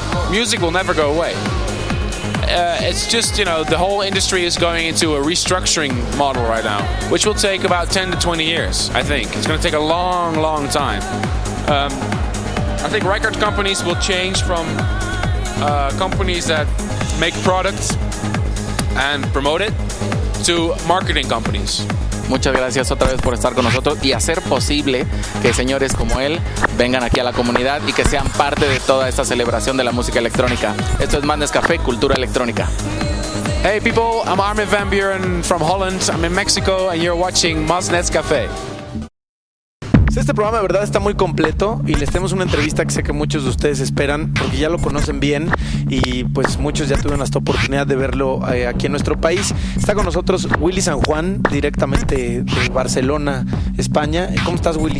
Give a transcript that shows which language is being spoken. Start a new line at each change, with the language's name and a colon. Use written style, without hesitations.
English: Music will never go away. It's just, you know, the whole industry is going into a restructuring model right now, which will take about 10 to 20 years, I think. It's going to take a long time. I think record companies will change from companies that make products and promote it to marketing companies.
Spanish: Muchas gracias otra vez por estar con nosotros y hacer posible que señores como él vengan aquí a la comunidad y que sean parte de toda esta celebración de la música electrónica. Esto es Más NESCAFE, cultura electrónica.
English: Hey people, I'm Armin van Buren from Holland. I'm in Mexico and you're watching Más NESCAFE.
Spanish: Este programa de verdad está muy completo y les tenemos una entrevista que sé que muchos de ustedes esperan porque ya lo conocen bien y pues muchos ya tuvieron esta oportunidad de verlo aquí en nuestro país. Está con nosotros Willy San Juan, directamente de Barcelona, España. ¿Cómo estás, Willy?